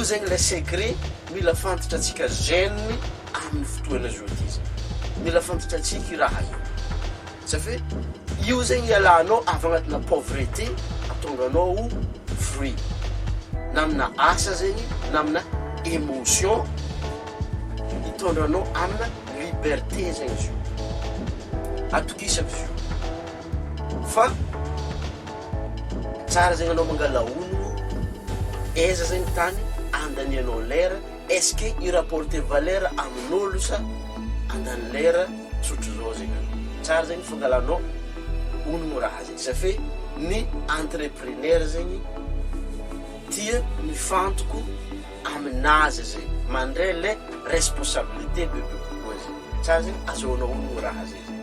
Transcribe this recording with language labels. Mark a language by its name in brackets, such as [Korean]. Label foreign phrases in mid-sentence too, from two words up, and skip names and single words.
[Malagasy] zegny le secret mila fantatra atsika jeune amin'ny fotoana zao ty zegny mila fantatra atsika raha io safia io zegny ialanao avy agnatina pauvreté atonga anao fruit na amina asa zegny na amina émotion hitondra anao amina liberté zegny izy io atokisako izy io fa tsara zegny anao mangala honogno eza zegny tany andanianao lera [French] est-ce que [Malagasy] i [French] rapporter valeur [Malagasy] amin'olo sa andany lera tsotro zao zegny tsara zegny fangalanao honogno raha zegny safia ny entrepreneur zegny tia mifantoko aminazy zegny mandray le responsabilité bebe kokoa zegny tsara zegny azahoanao honogno raha zegny.